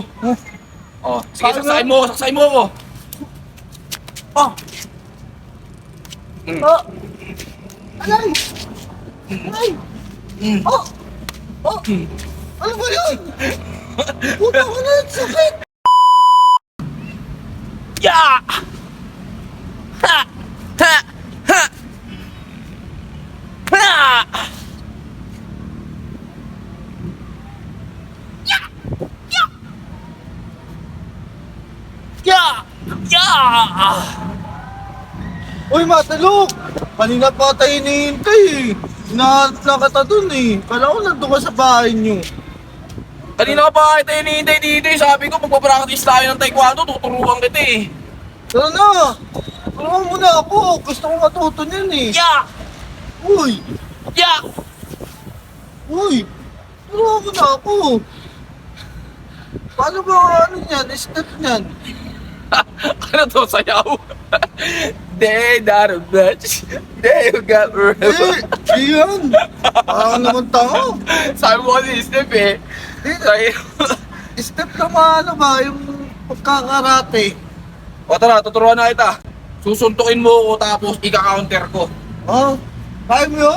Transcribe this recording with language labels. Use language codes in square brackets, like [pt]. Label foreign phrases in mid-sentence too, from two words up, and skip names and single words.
[tl] Oh, sige, saksakin mo ako. Oh! Oh! Aray! Aray! Oh! Oh! Ano ba yun? Puta ko na, sakit! Ya! Ha! Ha! Ha! Ha! Ya! Ya! Ya! Ya! Uy, Matalok! Kanina pa tayo hinihintay eh. Hinahanap kita dun eh. Kala ko nandun ka sa bahay niyo. Kanina ka pa kita hinihintay dito eh. Sabi ko, magpapractice tayo ng taekwondo, tuturuan kita eh. Tara na! Tulungan mo na ako. Gusto ko matuto niyan eh. Ya! Uy! Ya! Uy! Tulungan mo na ako. Paano ba ano niyan? Step niyan? Ano to, sayaw? [en] They not a bitch. They got [tl] Eh! Iyan! Parang naman tao. Sabi mo kasi step eh. Sabi- Step na ano ba? Yung pagkakarate. O tara, tuturuan na kita. Susuntukin mo ako tapos ika-counter ko. Oh? Kaya mo yun?